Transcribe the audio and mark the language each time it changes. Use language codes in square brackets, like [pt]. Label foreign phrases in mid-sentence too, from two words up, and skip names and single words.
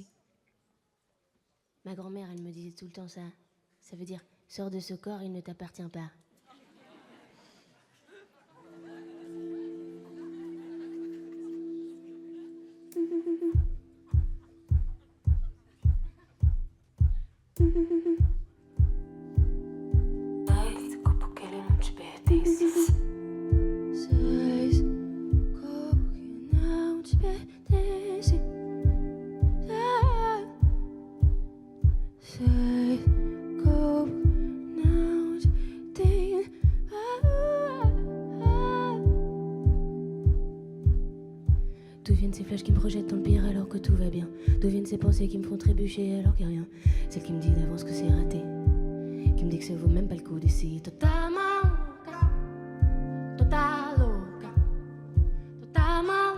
[fr] Ma grand-mère, elle me disait tout le temps ça. Ça veut dire, sors de ce corps, il ne t'appartient pas. [pt] Sai desse corpo que ele não te pertence. Sai desse corpo que não te pertence. Sai corpo não te tem. [fr] D'où viennent ces flashs qui me projettent dans le pire alors que tout va bien? D'où viennent ces pensées qui me font trébucher alors qu'il n'y a rien? Celle qui me dit d'avance que c'est raté, qui me dit que ça vaut même pas le coup d'essayer. Totalement loca, totalement